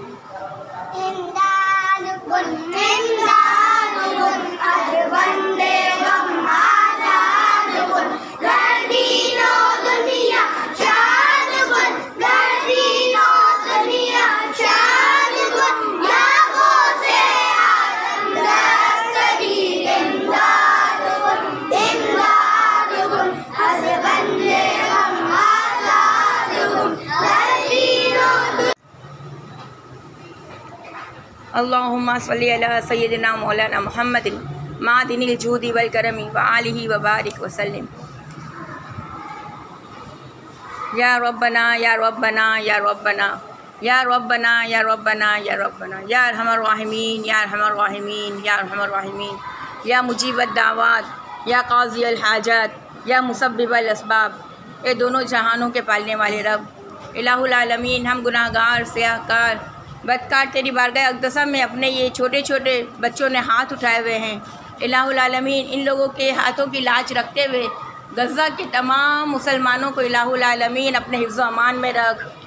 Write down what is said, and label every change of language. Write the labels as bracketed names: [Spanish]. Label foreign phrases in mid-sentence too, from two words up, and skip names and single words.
[Persian] امداد کن از بند غم آزاد کن در دین و دنیا شاد کن در دین و دنیا شاد کن یا غوث اعظم دستگی. امداد کن از بند غم آزاد کن در دین و. [Arabic] اللهم صل على سيدنا مولانا محمد معدن الجود والكرم وآله وبارك وسلم. يا ربنا يا ربنا يا ربنا يا ربنا يا ربنا يا ربنا يا أرحم الراحمين يا أرحم الراحمين يا أرحم الراحمين يا مجيب الدعوات يا قاضي الحاجات يا مسبب الأسباب. [Urdu] اے دونوں جہانوں کے پالنے والے رب [Arabic] إله العالمين, [Urdu] ہم گناہگار سیاہکار بدکار تیری بارگاہ اقدسہ میں اپنے یہ چھوٹے چھوٹے بچوں نے ہاتھ اٹھائے ہوئے ہیں. [Arabic] إله العالمين, [Urdu] ان لوگوں کے ہاتھوں کی لاج رکھتے ہوئے غزہ کے تمام مسلمانوں کو [Arabic] إله العالمين [Urdu] اپنے حفظ و امان میں رکھ.